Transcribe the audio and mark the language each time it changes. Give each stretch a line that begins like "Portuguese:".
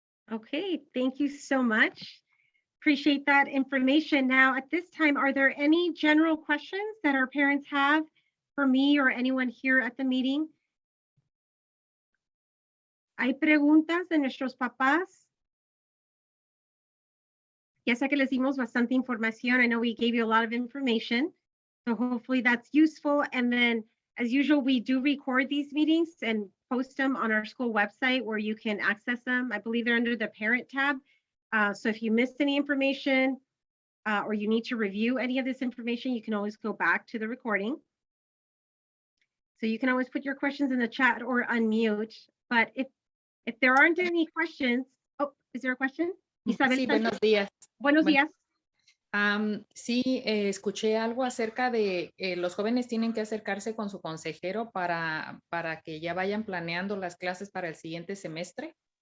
English: Okay, thank you so much. Appreciate that information. Now, at this time, are there any general questions that our parents have for me or anyone here at the meeting?
Spanish: ¿Hay preguntas de nuestros papás? Ya sé que les dimos bastante información.
English: I know we gave you a lot of information, so hopefully that's useful. And then, as usual, we do record these meetings and post them on our school website where you can access them. I believe they're under the parent tab. So if you missed any information or you need to review any of this information, you can always go back to the recording. So you can always put your questions in the chat or unmute. But if there aren't any questions, oh, is there a question? Isabel.
Spanish: Sí, buenos días. Buenos días. Sí, escuché algo acerca de los jóvenes tienen que acercarse con su consejero para que ya vayan planeando las clases para el siguiente semestre.